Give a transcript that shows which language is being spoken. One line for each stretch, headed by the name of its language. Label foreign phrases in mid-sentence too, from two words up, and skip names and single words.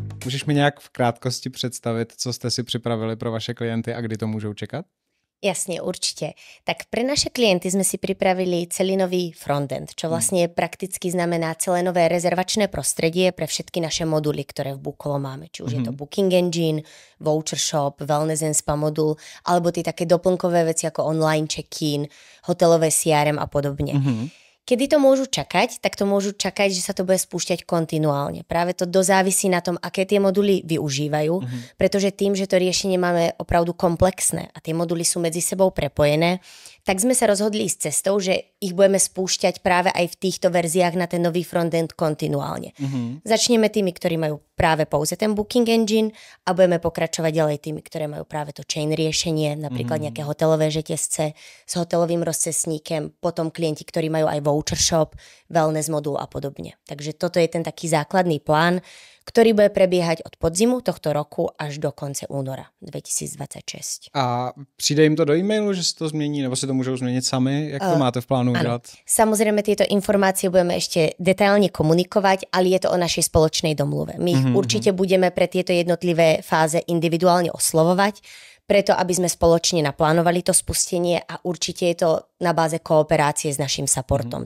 Czech: Můžeš mi nějak v krátkosti představit, co jste si připravili pro vaše klienty a kdy to můžou čekat?
Slovak: Jasne, určite. Tak pre naše klienty sme si pripravili celý nový frontend, čo vlastne prakticky znamená celé nové rezervačné prostredie pre všetky naše moduly, ktoré v Bookolo máme. Či už je to Booking Engine, Voucher Shop, Wellness and Spa modul, alebo tie také doplnkové veci ako online check-in, hotelové CRM a podobne. Kedy to môžu čakať? Tak to môžu čakať, že sa to bude spúšťať kontinuálne. Práve to dozávisí na tom, aké tie moduly využívajú, pretože tým, že to riešenie máme opravdu komplexné a tie moduly sú medzi sebou prepojené, tak sme sa rozhodli ísť cestou, že ich budeme spúšťať práve aj v týchto verziách na ten nový frontend kontinuálne. Začneme tými, ktorí majú práve pouze ten Booking Engine a budeme pokračovať ďalej tými, ktoré majú práve to chain riešenie, napríklad nejaké hotelové reťazce s hotelovým rozcestníkem, potom klienti, ktorí majú aj Voucher Shop, Wellness modul a podobne. Takže toto je ten taký základný plán, ktorý bude prebiehať od podzimu tohto roku až do konce února 2026.
Czech: A přijde jim to do e-mailu, že se to změní, nebo si to můžou změnit sami? Jak to máte v plánu udělat?
Slovak: Samozrejme, tieto informácie budeme ešte detailne komunikovať, ale je to o našej spoločnej domluve. My ich určite budeme pre tieto jednotlivé fáze individuálne oslovovať, preto aby sme spoločne naplánovali to spustenie a určite je to na báze kooperácie s našim supportom.